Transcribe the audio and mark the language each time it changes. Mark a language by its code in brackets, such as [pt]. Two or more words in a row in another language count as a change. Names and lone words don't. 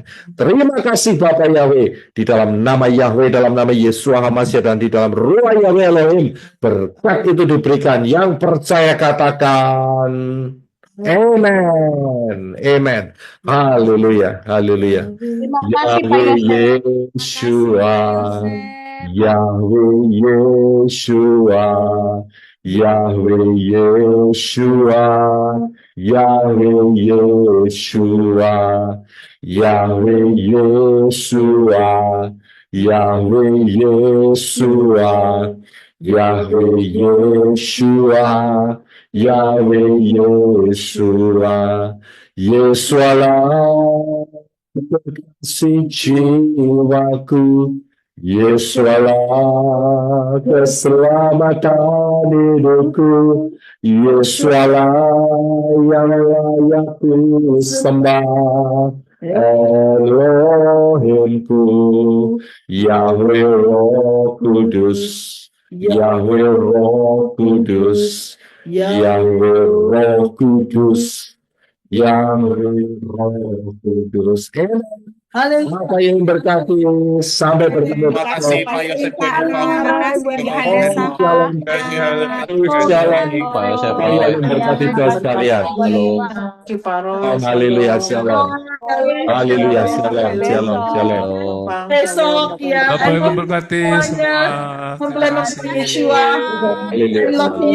[id] Terima kasih Bapak Yahweh, di dalam nama Yahweh, dalam nama Yeshua HaMashiach, dan di dalam Ruah Yahweh Elohim, berkat itu diberikan. Yang percaya katakan amen, amen, haleluya, haleluya. Terima kasih Pak Yahweh Yosef. Yeshua, Yahweh Yeshua, Yahweh Yeshua, Yahweh Yeshua, Yahweh Yeshua, Yahweh Yeshua, Yahweh Yeshua, Yahweh Yeshua, Yesualah kasih jiwaku, Yesualah keselamatan hidupku, Yesualah yang layak ku sembah, Elohimku, Yahweh Roh Kudus, Yahweh Roh Kudus, Yahweh Roh Kudus, Yahweh Roh Kudus. Haleluya. Apa yang berkati, sampai bertemu. Terima kasih Pak Yosef dan Shalom. Shalom. Pak Yosef. Shalom berkati kita sekalian. Haleluya, shalom. Haleluya, shalom, shalom, shalom. Besok ya. Bapak Ibu berkati semua. Mempelai Terima kasih. Yeshua. Haleluya. [en] We love you.